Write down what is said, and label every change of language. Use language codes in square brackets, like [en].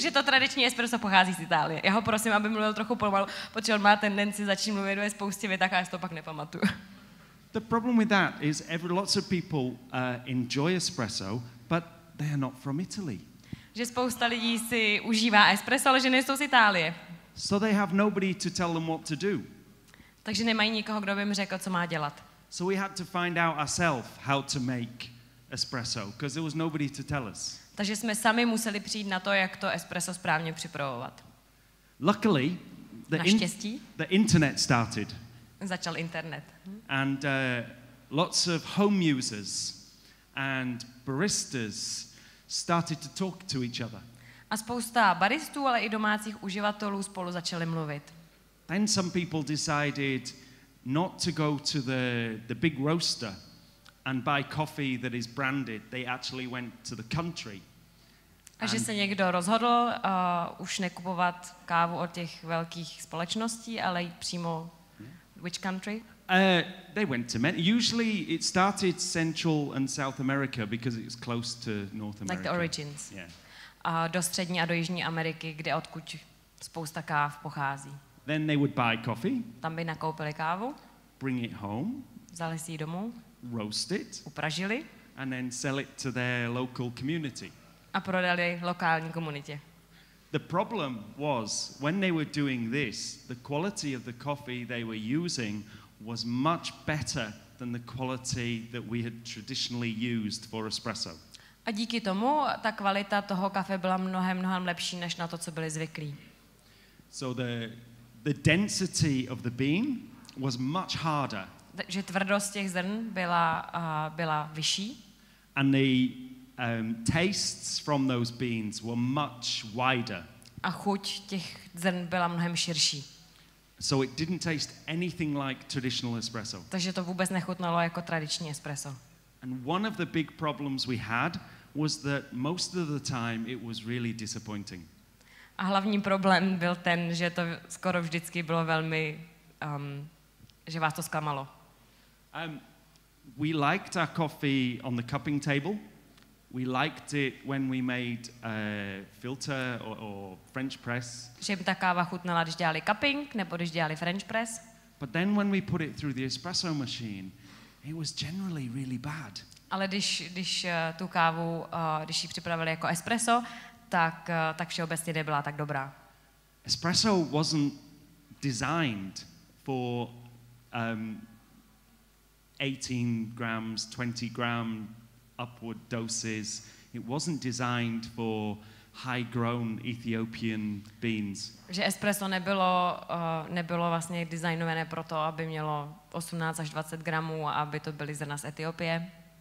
[cs] Že to tradiční espresso pochází z Itálie. Já ho prosím, aby mluvil trochu pomalu, protože on má tendenci začít mluvit ve spoustě větách a já si to pak nepamatuju. [en] The problem with that is lots of people enjoy espresso, but they are not from Italy. [cs] Že spousta lidí si užívá espresso, ale že nejsou z Itálie. [en] So they have nobody to tell them what to do. [cs] Takže nemají nikoho, kdo by jim řekl, co má dělat. [en] So we had to find out ourselves how to make espresso, because there was nobody to tell us. [cs] Takže jsme sami museli přijít na to, jak to espresso správně připravovat. [en] Luckily, [cs] Naštěstí [en] the internet started. [cs] začal internet. [en] And lots of home users and baristas started to talk to each other. [cs] A spousta baristů, ale i domácích uživatelů spolu začali mluvit. [en] Then some people decided not to go to the big roaster and buy coffee that is branded. They actually went to the country. [cs] A že se někdo rozhodl už nekupovat kávu od těch velkých společností, ale jít přímo [en] which country? They went to many. Usually it started Central and South America because it was close to North America. Like the origins. Yeah. [cs] Do Střední a do Jižní Ameriky, kde odkud spousta káv pochází. [en] Then they would buy coffee. [cs] Tam by nakoupili kávu. [en] Bring it home. [cs] Vzali si ji domů. [en] Roast it. [cs] Upražili. [en] And then sell it to their local community. [cs] A prodali lokální komunitě. [en] The problem was when they were doing this, the quality of the coffee they were using was much better than the quality that we had traditionally used for espresso. [cs] A díky tomu ta kvalita toho kafe byla mnohem lepší než na to, co byli zvyklí. [en] So the density of the bean was much harder. [cs] Takže tvrdost těch zrn byla vyšší. [en] And the tastes from those beans were much wider. [cs] A chuť těch zrn byla mnohem širší. [en] So it didn't taste anything like traditional espresso. [cs] Takže to vůbec nechutnalo jako tradiční espresso. [en] And one of the big problems we had was that most of the time it was really disappointing. [cs] A hlavní problém byl ten, že to skoro vždycky bylo velmi, že vás to zklamalo. [en] We liked our coffee on the cupping table. We liked it when we made filter or French press. [cs] Že jim ta káva chutnala, když dělali cupping nebo když dělali French press. [en] But then when we put it through the espresso machine, it was generally really bad. [cs] Ale když tu kávu, když ji připravili jako espresso, tak všeobecně nebyla tak dobrá. [en] Espresso wasn't designed for 18 grams, 20 gram upward doses. It wasn't designed for high-grown Ethiopian beans. [cs] Že espresso nebylo vlastně designované proto, aby mělo 18 až 20 gramů a aby to byly zrna z Etiopie.